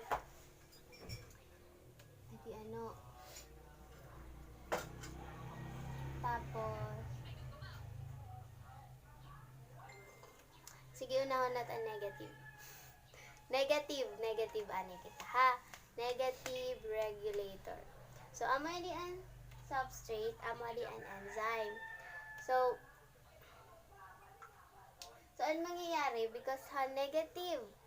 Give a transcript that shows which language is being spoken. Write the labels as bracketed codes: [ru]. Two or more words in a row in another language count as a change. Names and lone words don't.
[war] ano, tapos sige unahon natin negative ani kita ha, [en] negative regulator. [war] So amo di an substrate, amo di an enzyme. So So, [tl] ano mangyayari? [en] Because negative